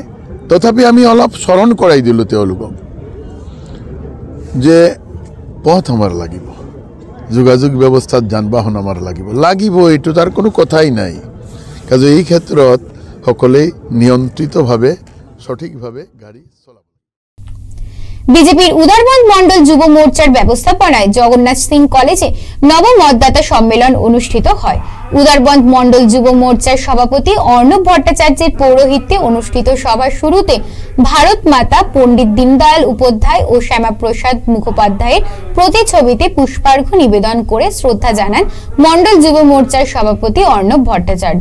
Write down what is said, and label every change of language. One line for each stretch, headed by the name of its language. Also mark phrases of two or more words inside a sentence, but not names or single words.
Assamese: তথাপি আমি অলপ স্মৰণ কৰাই দিলোঁ তেওঁলোকক যে পথ আমাৰ লাগিব, যোগাযোগ ব্যৱস্থাত যান বাহন আমাৰ লাগিব, এইটো তাৰ কোনো কথাই নাই। কাজে এই ক্ষেত্ৰত সকলোৱে নিয়ন্ত্ৰিতভাৱে সঠিকভাৱে গাড়ী চলাব।
Bangla: বিজেপির উদারবন্দ মন্ডল যুব মোর্চার ব্যবস্থাপনায় জগন্নাথ সিং কলেজে নবম মতদাতা সম্মেলন অনুষ্ঠিত হয়। উদারবন্দ মন্ডল যুব মোর্চার সভাপতি অর্ণব ভট্টাচার্যের পৌরোহিত্যে অনুষ্ঠিত সভার শুরুতে ভারত মাতা, পণ্ডিত দীনদয়াল উপাধ্যায় ও শ্যামাপ্রসাদ মুখোপাধ্যায়ের প্রতিছবিতে পুষ্পার্ঘ্য নিবেদন করে শ্রদ্ধা জানান মন্ডল যুব মোর্চার সভাপতি অর্ণব ভট্টাচার্য।